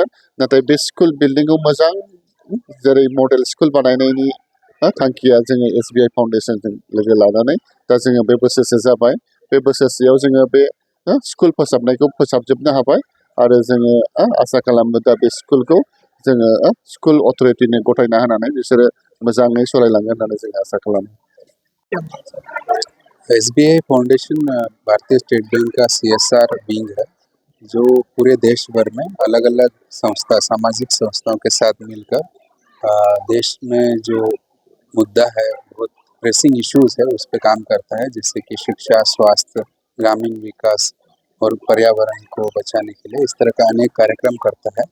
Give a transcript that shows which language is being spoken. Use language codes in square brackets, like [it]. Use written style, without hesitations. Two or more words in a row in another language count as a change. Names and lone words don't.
[brx] नाथाय बे स्कुल बिल्डिंखौ मोजां जेरै [en] model school [brx] बानायनायनि थांखिया जोङो एसबिआई फाउन्डेशनजों लोगो लानानै दा जोङो बे बोसोरसे जाबाय। बे बोसोरसेयाव जोङो बे स्कुल फोसाबनायखौ फोसाबजोबनो हाबाय आरो जोङो आसा खालामो दा बे स्कुलखौ जोङो स्कुल अथ'रिटिनो गथायना होनानै बिसोरो मोजाङै सालायलांगोन होननानै जों आसा खालामो। [hi] एसबीआई फाउंडेशन भारतीय स्टेट बैंक का [en] CSR wing [hi] है जो पूरे देश भर में अलग अलग संस्था सामाजिक संस्थाओं के साथ मिलकर देश में जो मुद्दा है बहुत [en] pressing issues [hi] है उस पर काम करता है, जैसे कि शिक्षा, स्वास्थ्य, ग्रामीण विकास और पर्यावरण को बचाने के लिए इस तरह का अनेक कार्यक्रम करता है।